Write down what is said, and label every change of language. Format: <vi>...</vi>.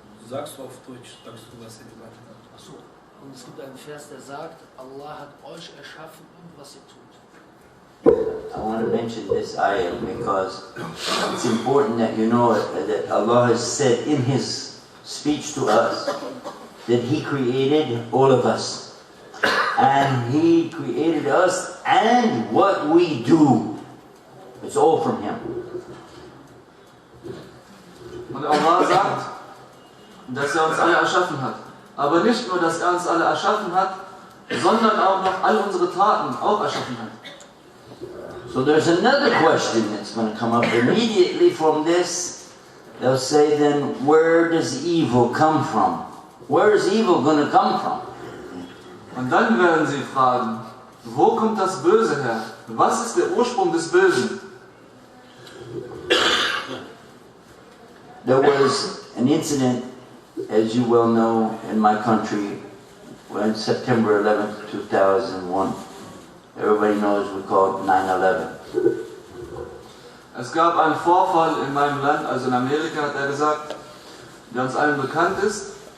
<de>Sagst du auf Deutsch, sagst du, was er gemacht hat? Achso, und es gibt einen Vers, der sagt, Allah hat euch erschaffen und was ihr tut.</de> <en>I want to mention this ayah because it's important that you know that Allah has said in His speech to us that He created all of us. And He created us and what we do. It's all from Him.</en> <de>Und Allah sagt, dass er uns alle erschaffen hat. Aber nicht nur, dass er uns alle erschaffen hat, sondern auch noch all unsere Taten auch erschaffen hat.</de> <en>So there's another question that's going to come up immediately from this. They'll say then, where does evil come from? Where is evil going to come from?</en> <de>Und dann werden sie fragen, wo kommt das Böse her? Was ist der Ursprung des Bösen?</de> <en>There was an incident, as you well know, in my country on September 11th, 2001. Everybody knows we call it 9/11.</en> <de>Es gab einen Vorfall in meinem Land, also in Amerika, hat er gesagt, der uns allen bekannt ist.</de>